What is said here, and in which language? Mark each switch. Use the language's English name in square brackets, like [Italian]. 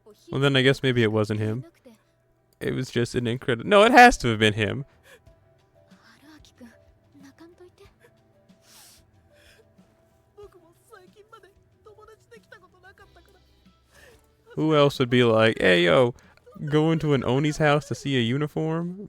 [English] Well, then I guess maybe it wasn't him. It was just an incredible. No, it has to have been him. [Japanese] 春明くん泣かんといて。僕も最近まで友達できたことなかったから。 [English] Who else would be like, hey, yo, go into an Oni's house to see a uniform?